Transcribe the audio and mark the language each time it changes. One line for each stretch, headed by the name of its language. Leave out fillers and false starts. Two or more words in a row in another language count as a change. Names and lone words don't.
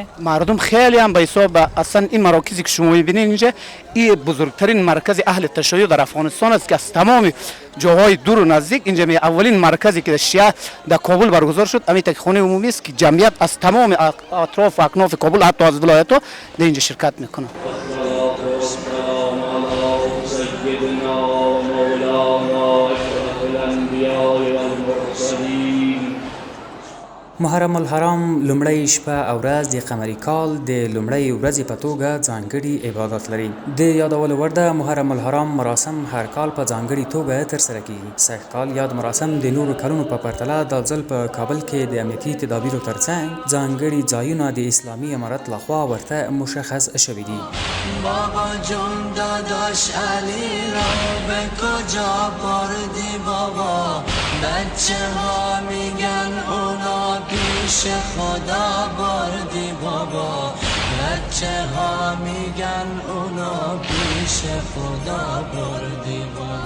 Persian: مردم خیلی هم به حساب اصلا این مراکزی که شما میبینید اینجا این بزرگترین مرکز اهل تشیع در افغانستان است که از تمام جاهای دور و نزدیک اینجا اولین مرکزی که شیعه در کابل برگزار شد همین خانه عمومی است که جمعیت از تمام اطراف و اکناف کابل حتی از ولایت‌ها در اینجا شرکت میکنه.
Pashto: محرم الحرام لومړی شپه او ورځ د قمري کال د لومړۍ ورځې په توګه ځانګړي عبادت لري. د یادولو وړ ده محرم الحرام مراسم هر کال په ځانګړي توګه ترسره کیږي. سږ کال یاد مراسم د نورو کلونو په پرتله دا ځل په کابل کې د امنیتي تدابیرو ترڅنګ ځانګړي ځایونه د اسلامي امارت لخوا ورته مشخص شوي دي.
Persian: بابا جون داداش علی را به کجا بردی بابا، بچه ها میگن اونا پیش خدا بردی بابا، بچه ها میگن اونا پیش خدا بردی بابا.